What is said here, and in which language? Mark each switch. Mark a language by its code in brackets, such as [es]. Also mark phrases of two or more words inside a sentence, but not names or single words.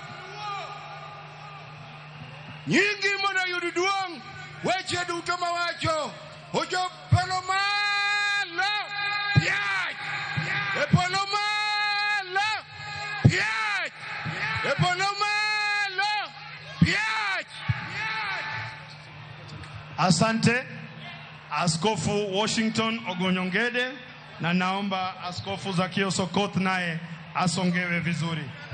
[luo] nyingi mondo yud duong weche duto mawacho ojop polo malo piach e polo malo piach e polo malo piach. [sw] Asante Askofu Washington Ogonyongede, na naomba Askofu Zakio Sokoth naye asongewe vizuri.